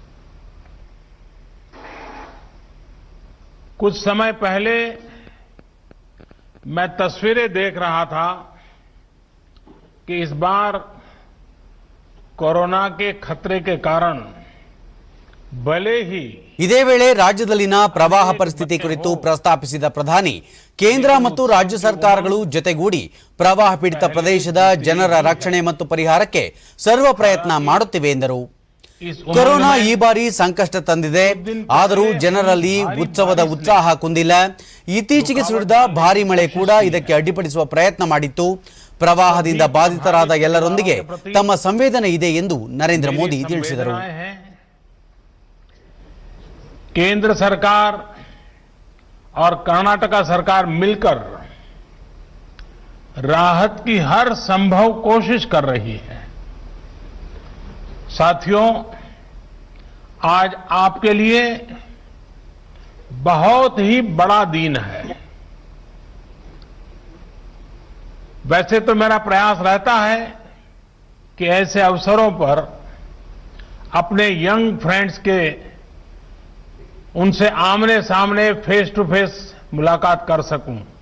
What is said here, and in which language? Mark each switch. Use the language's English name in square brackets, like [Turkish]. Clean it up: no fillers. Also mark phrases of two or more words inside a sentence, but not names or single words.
[Hindi] कुछ समय पहले मैं तस्वीरें देख रहा था कि इस बार कोरोना के खतरे के कारण भले ही [Kannada] ಇದೇ ವೇಳೆ ರಾಜ್ಯದಲ್ಲಿನ ಪ್ರವಾಹ ಪರಿಸ್ಥಿತಿ ಕುರಿತು ಪ್ರಸ್ತಾಪಿಸಿದ ಪ್ರಧಾನಿ ಕೇಂದ್ರ ಮತ್ತು ರಾಜ್ಯ ಸರ್ಕಾರಗಳು ಜೊತೆಗೂಡಿ ಪ್ರವಾಹ ಪೀಡಿತ ಪ್ರದೇಶದ ಜನರ ರಕ್ಷಣೆ ಮತ್ತು ಪರಿಹಾರಕ್ಕೆ ಸರ್ವ ಪ್ರಯತ್ನ ಮಾಡುತ್ತಿವೆ ಎಂದರು। ಕೊರೋನಾ ಈ ಬಾರಿ ಸಂಕಷ್ಟ ತಂದಿದೆ, ಆದರೂ ಜನರಲ್ಲಿ ಉತ್ಸವದ ಉತ್ಸಾಹ ಕುಂದಿಲ್ಲ। ಇತ್ತೀಚೆಗೆ ಸುರಿದ ಭಾರಿ ಮಳೆ ಕೂಡ ಇದಕ್ಕೆ ಅಡ್ಡಿಪಡಿಸುವ ಪ್ರಯತ್ನ ಮಾಡಿತ್ತು। ಪ್ರವಾಹದಿಂದ ಬಾಧಿತರಾದ ಎಲ್ಲರೊಂದಿಗೆ ತಮ್ಮ ಸಂವೇದನೆ ಇದೆ ಎಂದು ನರೇಂದ್ರ ಮೋದಿ ತಿಳಿಸಿದರು। [Hindi] केंद्र सरकार और कर्नाटका सरकार मिलकर राहत की हर संभव कोशिश कर रही है। साथियों, आज आपके लिए बहुत ही बड़ा दिन है। वैसे तो मेरा प्रयास रहता है कि ऐसे अवसरों पर अपने [English] young friends [Hindi] के उनसे आमने सामने [English] face to face [Hindi] मुलाकात कर सकूं।